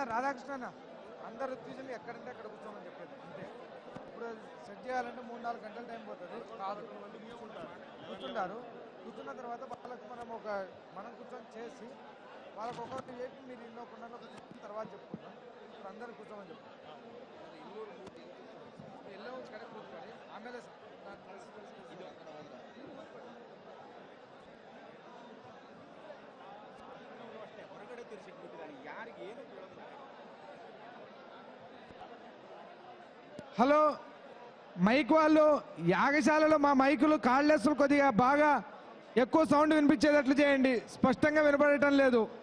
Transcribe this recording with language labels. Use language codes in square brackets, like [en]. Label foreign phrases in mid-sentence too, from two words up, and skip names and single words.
[te] రాధాకృష్ణ అన్న అందరు ఋత్విజులు ఎక్కడంటే అక్కడ కూర్చోమని చెప్పారు అంతే. ఇప్పుడు సెట్ చేయాలంటే 3-4 గంటల టైం పోతుంది. కాదు కూర్చుంటారు. కూర్చున్న తర్వాత వాళ్ళకి మనం కూర్చొని చేసి వాళ్ళకి ఒకటి చెప్పి మీరు ఇన్నో కుండలో కూర్చున్న తర్వాత చెప్పుకుంటాం. ఇప్పుడు అందరూ కూర్చోమని చెప్పారు. [kn] ಎಲ್ಲ ಒಂದು ಕಡೆ ಕೂತ್ಕೊಳ್ಳಿ. [te] ಆಮೇಲೆ హలో మైక్ వాళ్ళు యాగశాలలో మా మైకులు కాళ్ళెస్సులు కొద్దిగా బాగా ఎక్కువ సౌండ్ వినిపించేటట్లు చేయండి, స్పష్టంగా వినపడటం లేదు.